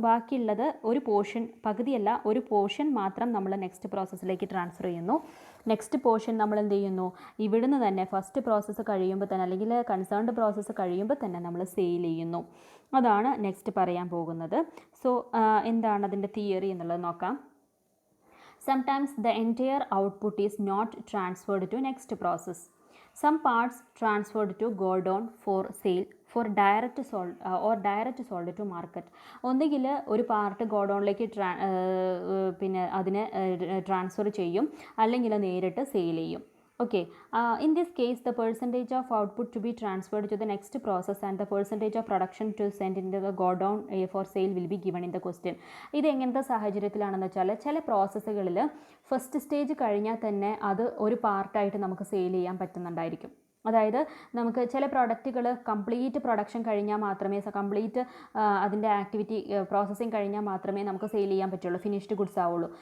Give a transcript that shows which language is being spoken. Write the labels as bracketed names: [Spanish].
[Malayalam] ബാക്കിയുള്ളത് ഒരു പോർഷൻ, പകുതിയല്ല ഒരു പോർഷൻ മാത്രം നമ്മൾ നെക്സ്റ്റ് പ്രോസസ്സിലേക്ക് ട്രാൻസ്ഫർ ചെയ്യുന്നു. നെക്സ്റ്റ് പോർഷൻ നമ്മൾ എന്ത് ചെയ്യുന്നു, ഇവിടുന്ന് തന്നെ ഫസ്റ്റ് പ്രോസസ്സ് കഴിയുമ്പോൾ തന്നെ, അല്ലെങ്കിൽ കൺസേൺഡ് പ്രോസസ്സ് കഴിയുമ്പോൾ തന്നെ നമ്മൾ സെയിൽ ചെയ്യുന്നു. അതാണ് നെക്സ്റ്റ് പറയാൻ പോകുന്നത്. സോ എന്താണ് അതിൻ്റെ തിയറി എന്നുള്ളത് നോക്കാം. [English] Sometimes the entire output is not transferred to next process. Some parts transferred to go down for sale for direct sold or direct sold to market. [Malayalam] ഒന്നുകിൽ ഒരു പാർട്ട് ഗോഡൗണിലേക്ക് പിന്നെ അതിനെ ട്രാൻസ്ഫർ ചെയ്യും, അല്ലെങ്കിൽ നേരിട്ട് സെയിൽ ചെയ്യും. [English] Okay, in this case the percentage of output to be transferred to the next process and the percentage of production to send into the godown for sale will be given in the question. [Malayalam] ഇത് എങ്ങനത്തെ സാഹചര്യത്തിലാണെന്ന് വെച്ചാൽ, ചില പ്രോസസ്സുകളിൽ first stage കഴിഞ്ഞാൽ തന്നെ അത് ഒരു പാർട്ടായിട്ട് നമുക്ക് സെയിൽ ചെയ്യാൻ പറ്റുന്നുണ്ടായിരിക്കും. അതായത് നമുക്ക് ചില പ്രോഡക്റ്റുകൾ കംപ്ലീറ്റ് പ്രൊഡക്ഷൻ കഴിഞ്ഞാൽ മാത്രമേ, കംപ്ലീറ്റ് അതിൻ്റെ ആക്ടിവിറ്റി പ്രോസസ്സിങ് കഴിഞ്ഞാൽ മാത്രമേ നമുക്ക് സെയിൽ ചെയ്യാൻ പറ്റുള്ളൂ, ഫിനിഷ്ഡ് ഗുഡ്സ് ആവുള്ളൂ.